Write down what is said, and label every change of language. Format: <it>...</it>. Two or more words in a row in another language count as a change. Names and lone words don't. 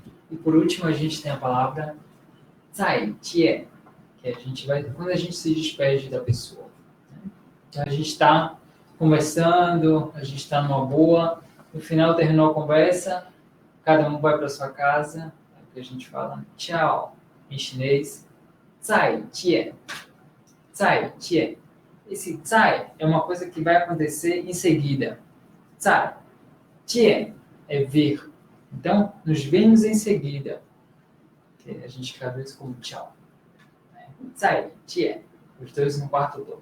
<pt>E por último, a gente tem a palavra 再见, que a gente vai quando a gente se despede da pessoa, né? Então a gente está conversando, a gente está numa boa, no final terminou a conversa, cada um vai para sua casa, é o que a gente fala tchau em chinês,</pt> <zh>再见, 再见.</zh> <pt>Esse 再 é uma coisa que vai acontecer em seguida. 再见 é ver. Então, nos vemos em seguida. A gente escreve isso como tchau.</pt> <zh>再见.</zh> <pt>Os dois no quarto tom.</pt>